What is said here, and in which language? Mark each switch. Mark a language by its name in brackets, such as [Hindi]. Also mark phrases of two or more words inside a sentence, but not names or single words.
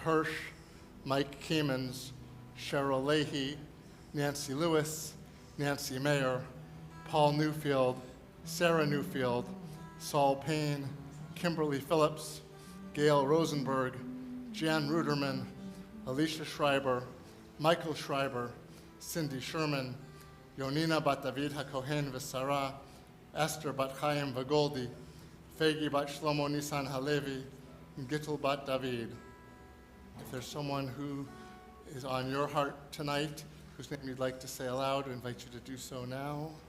[English] Hirsch, Mike Keemans, Cheryl Leahy, Nancy Lewis, Nancy Mayer, Paul Newfield, Sarah Newfield, Saul Payne, Kimberly Phillips, Gail Rosenberg, Jan Ruderman, Alicia Schreiber, Michael Schreiber, Cindy Sherman, Yonina bat David HaKohen v'Sarah, Esther bat Chaim v'Goldi, Fegi bat Shlomo Nisan Halevi, and Gittel bat David. If there's someone who is on your heart tonight, whose name you'd like to say aloud, I invite you to do so now.